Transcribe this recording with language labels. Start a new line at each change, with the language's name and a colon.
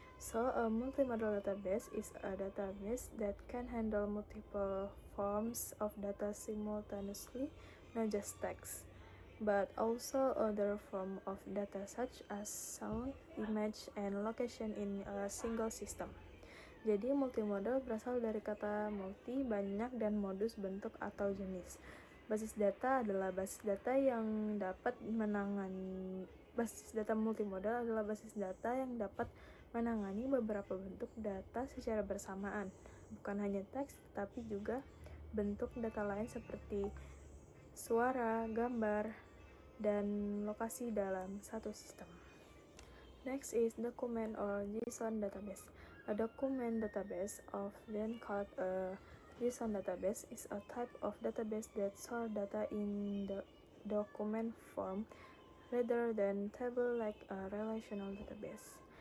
English: So, a multimodal database is a database that can handle multiple forms of data simultaneously, not just text, but also other forms of data such as sound, image, and location in a single system.
Indonesian: Jadi multimodal berasal dari kata multi, banyak, dan modus, bentuk atau jenis. Basis data adalah basis data yang dapat menangani basis data multimodal adalah basis data yang dapat menangani beberapa bentuk data secara bersamaan, bukan hanya teks tetapi juga bentuk data lain seperti suara, gambar, dan lokasi dalam satu sistem.
English: Next is document or JSON database. A document database, often called a JSON database, is a type of database that stores data in the document form rather than table like a relational database.